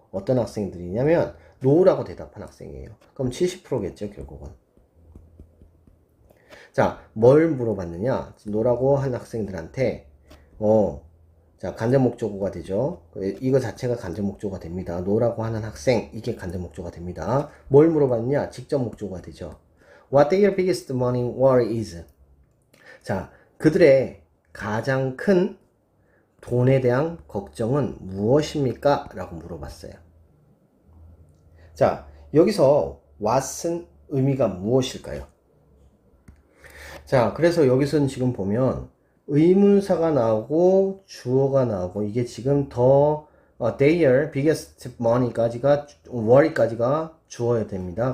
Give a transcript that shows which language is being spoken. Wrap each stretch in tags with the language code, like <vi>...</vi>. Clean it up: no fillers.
<ko>어떤 학생들이냐면 no라고 대답한 학생이에요. 그럼 70%겠죠, 결국은. 자, 뭘 물어봤느냐? 노라고 한 학생들한테, 자, 간접 목적어가 되죠. 이거 자체가 간접 목적어가 됩니다. 노라고 하는 학생, 이게 간접 목적어가 됩니다. 뭘 물어봤느냐? 직접 목적어가 되죠.</ko> <en>What their biggest money worry is?</en> <ko>자, 그들의 가장 큰 돈에 대한 걱정은 무엇입니까? 라고 물어봤어요. 자, 여기서 what은 의미가 무엇일까요? 자, 그래서 여기서는 지금 보면 의문사가 나오고 주어가 나오고 이게 지금</ko> <en>their biggest money</en> <ko>까지가 worry까지가 주어야 됩니다.</ko>